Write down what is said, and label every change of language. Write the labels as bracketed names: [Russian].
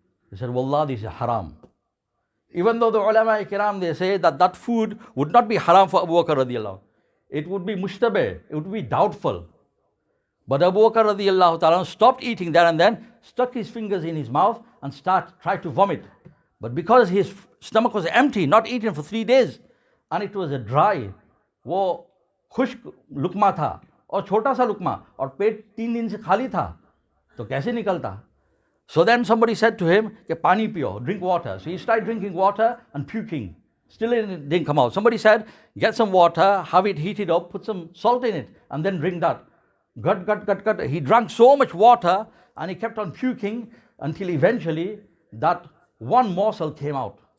[English] He said, Wallah, this is haram. Even though the ulama kiram, they say that that food would not be haram for Abu Bakr radiallahu. It would be mushtabeh, it would be doubtful. But Abu Bakr radiallahu ta'ala stopped eating there and then, stuck his fingers in his mouth and tried to vomit. But because his stomach was empty, not eaten for 3 days, and it was a dry, [Hindi] वो खुश्क लुकमा था और छोटा सा लुकमा और पेट 3 दिन से खाली था तो कैसे निकलता. [English] So then somebody said to him [Hindi] कि पानी पियो, [English] drink water. So he started drinking water and puking. Still it didn't come out. Somebody said, get some water, have it heated up, put some salt in it and then drink that. Gut. He drank so much water and he kept on puking until eventually that one morsel came out.